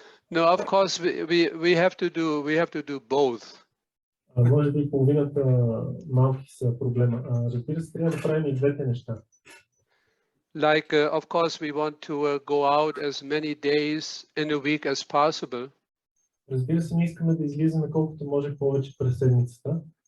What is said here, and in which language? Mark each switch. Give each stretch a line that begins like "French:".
English: No, of course we have to do both.
Bulgarian: Може би половината малки са проблема. Разбира се, трябва да правим и двете неща.
English: Like, of course, we want to go out as many days in a week as possible.
Bulgarian: Разбира се, ние искаме да излизаме колкото може повече през седмицата.